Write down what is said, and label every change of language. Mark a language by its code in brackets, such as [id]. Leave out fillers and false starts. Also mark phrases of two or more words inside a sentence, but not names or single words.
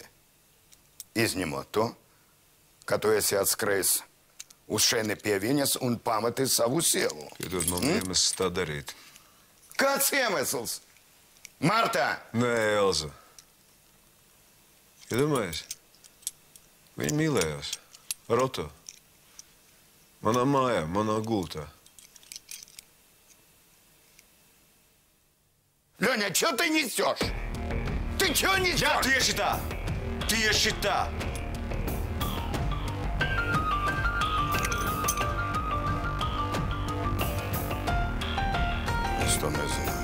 [lv] Izņemot to, ka tu esi atskrējis uz šeini pie viņas un pameti savu sievu. Piedod man iemesls tā darīt. Kāds iemesls? Marta! Nē, Elza. Iedomājies? Viņi mīlējās. Ar Oto. Manā mājā, manā gultā. [ru] Леня, что ты несешь? Ты что несешь? [lv] Jā, tieši tā! Tieši tā! Es to nezināju.